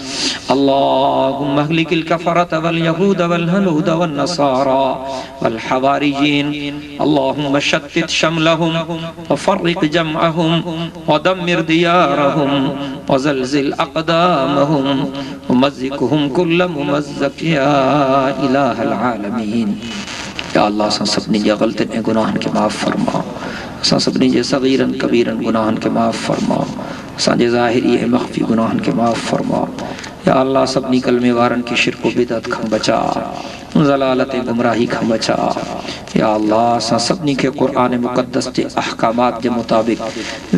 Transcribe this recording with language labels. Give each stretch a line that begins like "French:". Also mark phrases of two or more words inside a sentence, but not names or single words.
Arabic: اللهم اهلك الكفرة واليهود والهنود والنصارى والحواريين اللهم شتت شملهم وفرق جمعهم ودمر ديارهم وزلزل أقدامهم ومزقهم كل ممزق يا إله العالمين
Saraiki: یا اللہ اساں سبنی جے غلطن گناہن کے معاف فرما اساں سبنی جے صغیرن کبیرن گناہن کے معاف فرما اساں جے ظاہری مخفی گناہن کے معاف فرما یا اللہ سبنی کلمے وارن کی شرک و بدعت کھم بچا ضلالت گمراہی کھم بچا یا اللہ اساں سبنی کے قرآن مقدس کے احکامات کے مطابق